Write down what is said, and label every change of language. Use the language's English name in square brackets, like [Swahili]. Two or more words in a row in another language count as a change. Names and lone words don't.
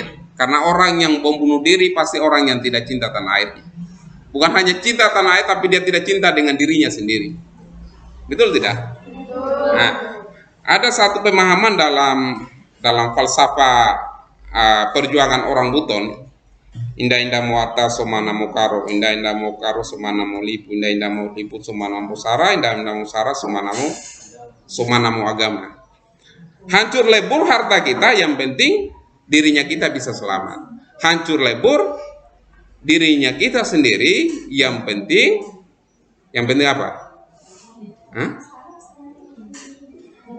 [Indonesian] Karena orang yang bom bunuh diri pasti orang yang tidak cinta tanah airnya. Bukan hanya cinta tanah air, tapi dia tidak cinta dengan dirinya sendiri. Betul tidak? Nah, ada satu pemahaman dalam falsafah perjuangan orang Buton. [Wolio] Indah-indah muata somana mokaro, indah-indah mokaro somana molipu, indah-indah molipu somana musara, indah-indah musara somana mu agama. [Indonesian] Hancur lebur harta kita, yang penting dirinya kita bisa selamat. Hancur lebur dirinya kita sendiri, yang penting apa?